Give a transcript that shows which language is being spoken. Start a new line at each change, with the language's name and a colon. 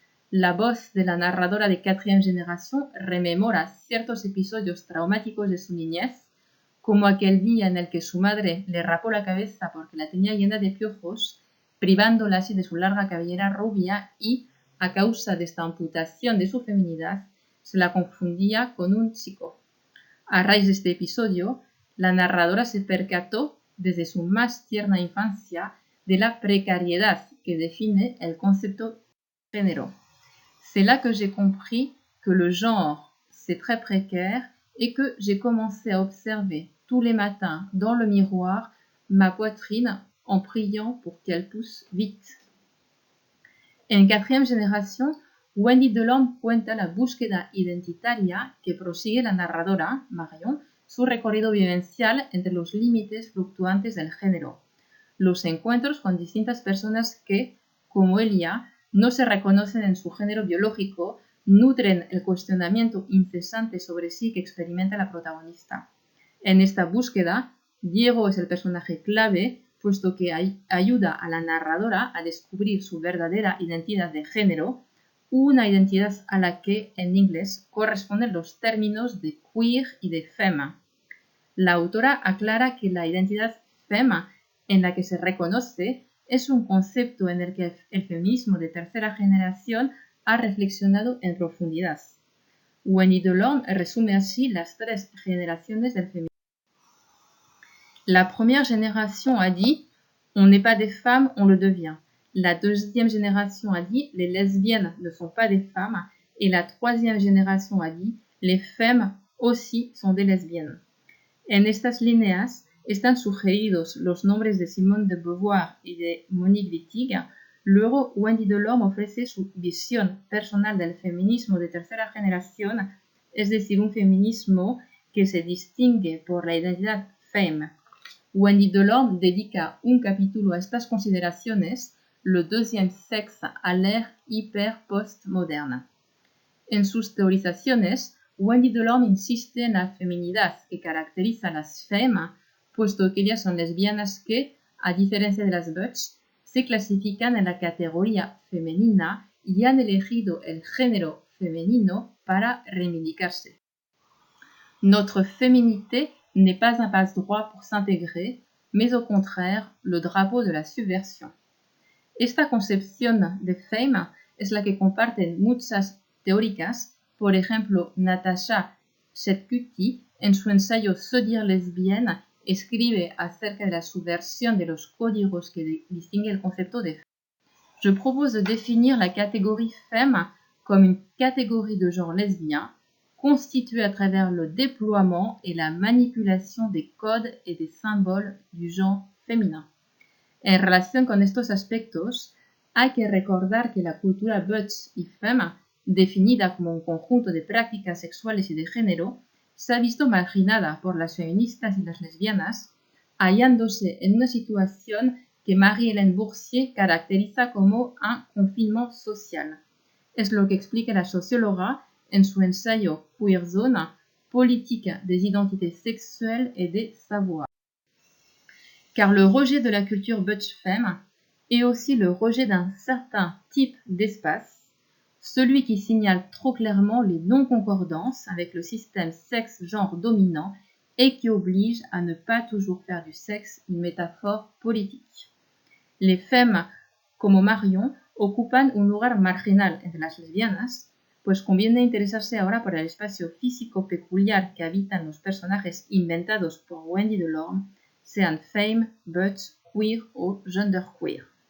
Spanish: La voz de la narradora de Quatrième Génération rememora ciertos episodios traumáticos de su niñez, como aquel día en el que su madre le rapó la cabeza porque la tenía llena de piojos, privándola así de su larga cabellera rubia y, a causa de esta amputación de su feminidad, se la confundía con un chico. A raíz de este episodio, la narradora se percató desde su más tierna infancia de la precariedad que define el concepto de género.
French: C'est là que j'ai compris que le genre, c'est très précaire et que j'ai commencé à observer tous les matins dans le miroir ma poitrine en priant pour qu'elle pousse vite.
Spanish: En Quatrième Génération, Wendy Delorme cuenta la búsqueda identitaria que prosigue la narradora, Marion, su recorrido vivencial entre los límites fluctuantes del género, los encuentros con distintas personas que, como ella, no se reconocen en su género biológico, nutren el cuestionamiento incesante sobre sí que experimenta la protagonista. En esta búsqueda, Diego es el personaje clave, puesto que ayuda a la narradora a descubrir su verdadera identidad de género, una identidad a la que en inglés corresponden los términos de queer y de femme. La autora aclara que la identidad femme en la que se reconoce es un concepto en el que el feminismo de tercera generación ha reflexionado en profundidad. Wendy Delorme resume así las tres generaciones del feminismo.
French: La première génération a dit « on n'est pas des femmes, on le devient ». La deuxième génération a dit « les lesbiennes ne sont pas des femmes ». Et la troisième génération a dit « les femmes aussi sont des lesbiennes ».
Spanish: En estas líneas están sugeridos los nombres de Simone de Beauvoir y de Monique Wittig. Luego, Wendy Delorme ofrece su visión personal del feminismo de tercera generación, es decir, un feminismo que se distingue por la identidad femme. Wendy Delorme dedica un capítulo a estas consideraciones,
French: le deuxième sexe à l'ère hiper-postmoderne.
Spanish: En sus teorizaciones, Wendy Delorme insiste en la feminidad que caracteriza a las femmes, puesto que ellas son lesbianas que, a diferencia de las butch, se clasifican en la categoría femenina y han elegido el género femenino para reivindicarse.
French: Notre féminité n'est pas un passe-droit pour s'intégrer, mais au contraire le drapeau de la subversión.
Spanish: Esta concepción de femme es la que comparten muchas teóricas, por ejemplo, Natasha Chetcuti, en su ensayo Se dire lesbienne, escribe acerca de la subversión de los códigos que distinguen el concepto de femme.
French: Je propose de définir la catégorie femme comme une catégorie de genre lesbien, constituée à travers le déploiement et la manipulation des codes et des symboles du genre féminin.
Spanish: En relación con estos aspectos, hay que recordar que la cultura butch y femme, definida como un conjunto de prácticas sexuales y de género, se ha visto marginada por las feministas y las lesbianas, hallándose en una situación que Marie-Hélène Boursier caracteriza como un
French: confinement social.
Spanish: Es lo que explica la socióloga en su ensayo Queer Zone, politique des identités sexuelles et des savoirs.
French: Car le rejet de la culture butch femme et aussi le rejet d'un certain type d'espace, celui qui signale trop clairement les non-concordances avec le système sexe-genre dominant et qui oblige à ne pas toujours faire du sexe une métaphore politique. Les femmes,
Spanish: como Marion, ocupan un lugar marginal entre las lesbianas, pues conviene interesarse ahora por el espacio físico peculiar que habitan los personajes inventados por Wendy Delorme, sean femme, butch, queer o genderqueer.